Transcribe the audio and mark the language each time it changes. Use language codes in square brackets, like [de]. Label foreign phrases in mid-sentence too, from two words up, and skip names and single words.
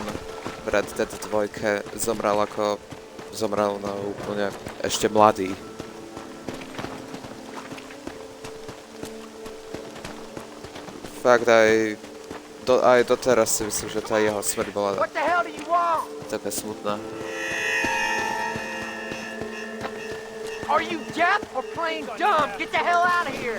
[sk] Red Dead 2 zomrel no úplne ešte mladý. Fakt aj doteraz si myslím, že tá jeho smrť bola taká smutná. [en] Are you deaf or plain dumb? Get the hell out of here!